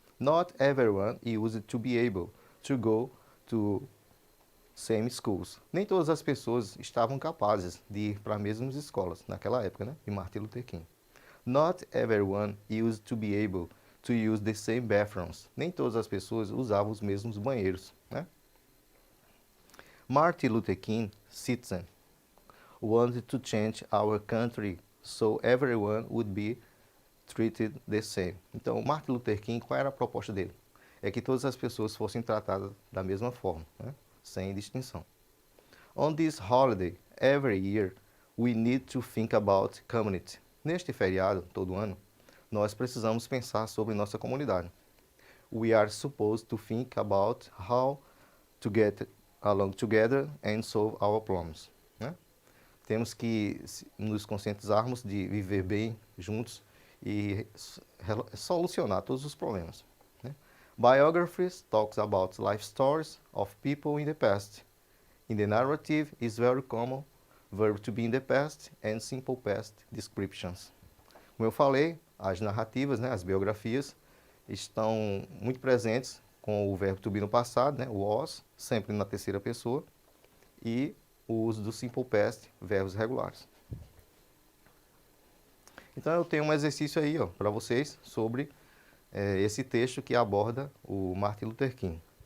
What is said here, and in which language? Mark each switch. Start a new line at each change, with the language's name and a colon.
English: Not everyone used to be able to go to same schools.
Portuguese: Nem todas as pessoas estavam capazes de ir para as mesmas escolas naquela época, né, de Martin Luther King.
English: Not everyone used to be able to use the same bathrooms.
Portuguese: Nem todas as pessoas usavam os mesmos banheiros, né?
English: Martin Luther King, citizen, wanted to change our country so everyone would be treated the same.
Portuguese: Então, Martin Luther King, qual era a proposta dele? É que todas as pessoas fossem tratadas da mesma forma, né? Sem distinção.
English: On this holiday, every year, we need to think about community.
Portuguese: Neste feriado, todo ano, nós precisamos pensar sobre nossa comunidade.
English: We are supposed to think about how to get along together and solve our problems, né?
Portuguese: Temos que nos conscientizarmos de viver bem juntos e solucionar todos os problemas, né?
English: Biographies talks about life stories of people in the past. In the narrative is very common verb to be in the past and simple past descriptions.
Portuguese: Como eu falei, as narrativas, né, as biografias, estão muito presentes com o verbo to be no passado, né, o was, sempre na terceira pessoa, e o uso do simple past, verbos regulares. Então eu tenho um exercício aí para vocês sobre esse texto que aborda o Martin Luther King.